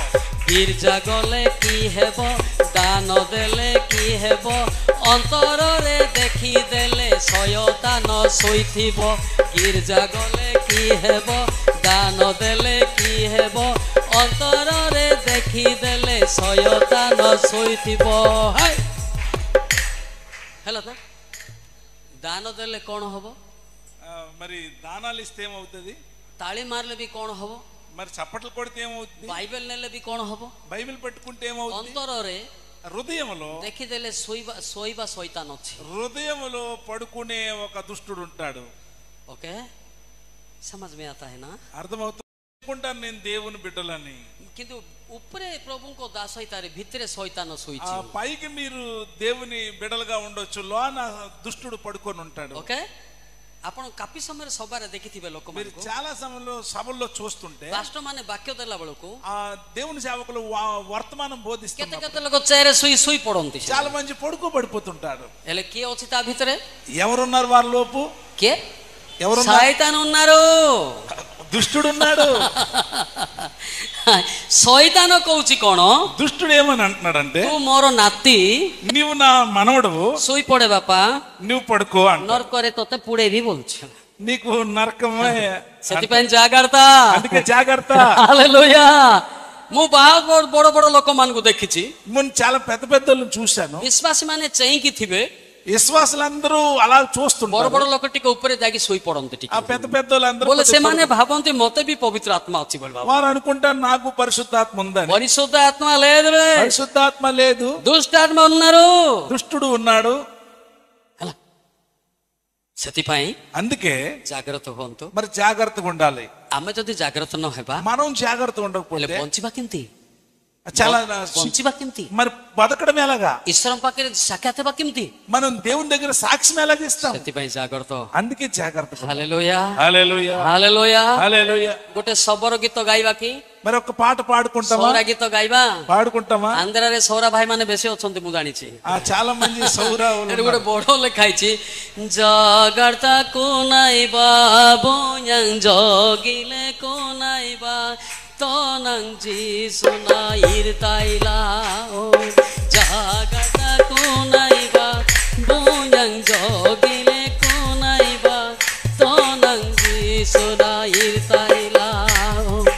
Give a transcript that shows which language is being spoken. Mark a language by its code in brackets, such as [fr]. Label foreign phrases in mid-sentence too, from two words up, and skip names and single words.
[or] ଗିର୍ଜା ଗଲେ କି ହେବ ଦାନ ଦେଲେ କି ହେବ ଅନ୍ତରରେ ଦେଖିଦେଲେ ଶୟତାନ ଶୋଇଥିବ। ଗିର୍ଜା ଗଲେ କି ହେବ ଦାନ ଦେଲେ କି ହେବ ଅନ୍ତରରେ ଦେଖିଦେଲେ ଶୟତାନ ଶୋଇଥିବ। ହେଲା ତ ଦାନ ଦେଲେ କଣ ହବ? [te] మరి దానాలు ఇస్తే ఏమవుతుంది? [or] ତାଳି ମାରିଲେ ବି କଣ ହବ? [te] మరి చప్పట్లు కొడితే ఏమవుతుంది? [or] ବାଇବେଲ ନେଲେ ବି କଣ ହବ? [te] బైబిల్ పట్టుకుంటే ఏమవుతుంది? [or] ଅନ୍ତରରେ [te] హృదయములో [or] ଦେଖିଦେଲେ ଶୋଇବା ଶୈତାନ ଅଛି। [te] హృదయములో పడుకునే ఒక దుష్టుడు ఉంటాడు. [hi] ఓకే समझ में आता है ना? [te] అర్థమవుతుంది. అనుకుంటాను నేను దేవుని బిడ్డలని. [or] କିନ୍ତୁ ଉପରେ ପ୍ରଭୁଙ୍କ ଦାସ ହେଇತಾರೆ ଭିତରେ ଶୈତାନ [te] ఆ [or] ଶୋଇଛି। [te] పైకి మీరు దేవుని బిడ్డలుగా ఉండొచ్చు, లోన దుష్టుడు పడుకొని ఉంటాడు. [or] ఓకే ଆପଣ କାପି ସମୟରେ ସଭାରେ ଦେଖିଥିବେ [te] మీరు [or] ଲୋକମାନଙ୍କୁ [te] చాలా సమయంలో సభల్లో చూస్తుంటే [or] ପାଷ୍ଟର ମାନେ ବାକ୍ୟ ଦେଲା ବେଳକୁ [te] ఆ దేవుని సేవకులు వర్తమానం [or] କେତେ [te] బోధిస్తున్నారు. [or] କେତେ ଲୋକ ଚେୟାରରେ ଶୋଇ పడନ୍ତି। [te] చాలా మంది పడుకోబడిపోతుంటాడు. [or] ହେଲେ କିଏ ଅଛି ତା ଭିତରେ? [te] ఎవరున్నారు వారి లోపు? [or] କିଏ? [te] ఎవరున్నారు? ଶୈତାନ ఉన్నారు। దుష్టుడు ఉన్నాడు. [or] ଶୈତାନ କହୁଛି କଣ? [te] దుష్టుడు ఏమని అంటున్నాడంటే [or] ତୁ ମୋର ନାତି [te] నీవు నా మనవడవు, [or] ଶୋଇ ପଡେ ବାପା [te] నువ్వు పడుకో అంట. [or] ନର୍କରେ ତତେ ପୁଡେଇବି ବୋଲୁଛି। [te] నీకు నరకమే, [or] ସେଥିପାଇଁ ଜାଗ୍ରତ। [te] అందుకే జాగ్రత్త. [or] ହାଲେଲୁୟା। ମୁଁ ବହୁତ ବଡ ବଡ ଲୋକମାନଙ୍କୁ ଦେଖିଛି [te] నేను చాలా పెద్ద పెద్దలను చూశాను. [or] ବିଶ୍ୱାସୀ ମାନେ ଚେଇଁକି ଥିବେ, [te] విశ్వాసులందరూ అలా [or] ବଡ [te] చూస్తుంటారు. [or] ବଡ ଲୋକ ଟିକେ ଉପରେ ଯାଇକି ଶୋଇ ପଡନ୍ତି ଟିକେ [te] ఆ పెద్ద పెద్దలందరూ [or] ବୋଲେ ସେମାନେ ଭାବନ୍ତି ମତେ ବି ପବିତ୍ର ଆତ୍ମା ଅଛି ବୋଲି ଭାବ। [te] వారు అనుకుంటారు నాకు పరిశుద్ధాత్మ ఉందని. పరిశుద్ధ ఆత్మ లేదు, పరిశుద్ధాత్మ లేదు, దుష్టాత్మ ఉన్నారు। దుష్టుడు ఉన్నాడు. [or] ହେଲା ସେଥିପାଇଁ [te] అందుకే [or] ଜାଗ୍ରତ ହୁଅନ୍ତୁ। [te] మరి జాగ్రత్తగా ఉండాలి. [or] ଆମେ ଯଦି ଜାଗ୍ରତ ନ ହେବା [te] మనం జాగ్రత్తగా [or] ହେଲେ [te] ఉండకపోతే [or] ବଞ୍ଚିବା କେମିତି? [te] చాలా [or] ବଞ୍ଚିବା କେମିତି? [te] మరి బతకడం ఎలాగా? [or] ଈଶ୍ୱରଙ୍କ ପାଖରେ ସାକ୍ଷାତ ହେବା କେମିତି? [te] మనం దేవుని దగ్గర సాక్ష్యం ఎలాగ ఇస్తాం? [or] ସେଥିପାଇଁ ଜାଗ୍ରତ। [te] అందుకే జాగ్రత్త. [or] ହାଲେଲୁୟା [te] హల్లెలూయా, [or] ହାଲେଲୁୟା। [te] హల్లెలూయా. [or] ଗୋଟେ ଶବର ଗୀତ ଗାଇବା କି [te] మరి ఒక పాట పాడుకుంటామా? [or] ସୌରା ଗୀତ ଗାଇବା? [te] పాడుకుంటామా? [or] ଆନ୍ଧ୍ରାରେ ସୌରା ଭାଇ ମାନେ ବେଶୀ ଅଛନ୍ତି ମୁଁ ଜାଣିଛି। [te] చాలా మంది సౌరావులు [or] ଏଠି ଗୋଟେ ବଡ ଲେଖା ହେଇଛି [srb] ଜଗର୍ତ୍ତାକୁ ନାଇବା ବୋୟାଂ ଜଗିଲେ କୋ ନାଇବା ତନଂ ଯିସୁନା ଇରତାଇଲା ଓ ଜଗର୍ତ୍ତାକୁ ନାଇବା ବୋୟାଂ ଜଗିଲେ କୋ ନାଇବା ତନଂ ଯିସୁନା ଇରତାଇଲା ଓ